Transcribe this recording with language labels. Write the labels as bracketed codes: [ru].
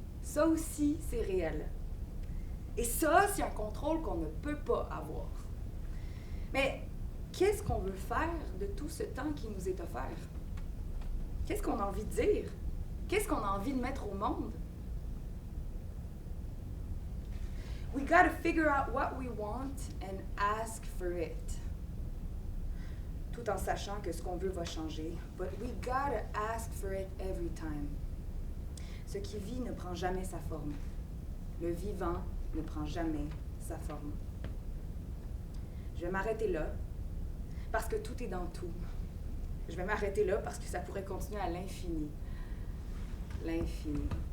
[fr] Ça aussi, c'est réel. Et ça, c'est un contrôle qu'on ne peut pas avoir. Mais qu'est-ce qu'on veut faire de tout ce temps qui nous est offert? Qu'est-ce qu'on a envie de dire? Qu'est-ce qu'on a envie de mettre au monde? [en] We gotta figure out what we want and ask for it. [fr] Tout en sachant que ce qu'on veut va changer. [en] But we gotta ask for it every time. [fr] Ce qui vit ne prend jamais sa forme. Le vivant ne prend jamais sa forme. Je vais m'arrêter là, parce que tout est dans tout. Je vais m'arrêter là parce que ça pourrait continuer à l'infini. L'infini.